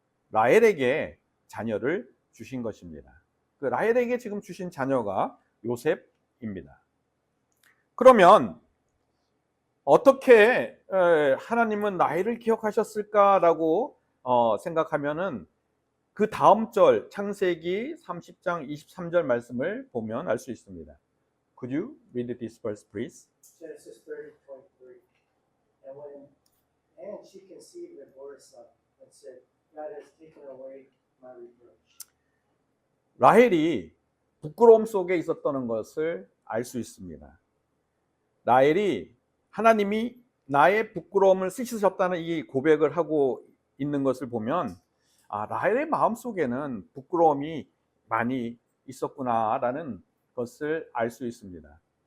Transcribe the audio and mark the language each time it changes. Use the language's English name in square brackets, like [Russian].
[Korean] 라헬에게 자녀를 주신 것입니다. 그 라헬에게 지금 주신 자녀가 요셉입니다. 그러면 어떻게 하나님은 라헬을 기억하셨을까라고 생각하면은 그 다음 절 창세기 30장 23절 말씀을 보면 알 수 있습니다. [English] Could you read this verse, please? Genesis 30:23. And she conceived and bore a son, and said, God has taken away my reproach. [Korean] 라헬이 부끄러움 속에 있었다는 것을 알 수 있습니다. 라헬이 하나님이 나의 부끄러움을 씻으셨다는 이 고백을 하고 있는 것을 보면 라헬의 마음 속에는 부끄러움이 많이 있었구나라는 것을 알 수 있습니다.